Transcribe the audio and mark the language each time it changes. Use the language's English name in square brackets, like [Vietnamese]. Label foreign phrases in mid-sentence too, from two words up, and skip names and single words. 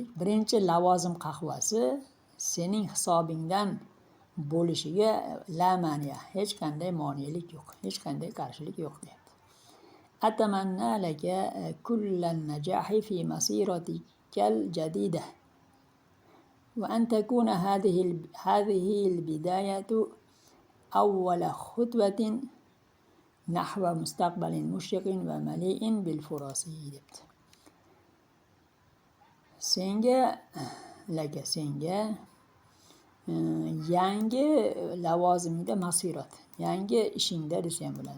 [Uzbek] Birinchi lavozim qahvasi sening hisobingdan bo'lishiga [Arabic] لا مانع, [Uzbek] hech qanday monelik yo'q, hech qanday qarshilik yo'q deyapti. [Arabic] أتمنى لك كل النجاح في مسيرتك الجديدة وأن تكون هذه البداية أول خطوة نحو مستقبل مشرق ومليء بالفرص deyapti. [Uzbek] Senga yangi lavozimingda masirat, yangi ishingda desa ham bo'ladi.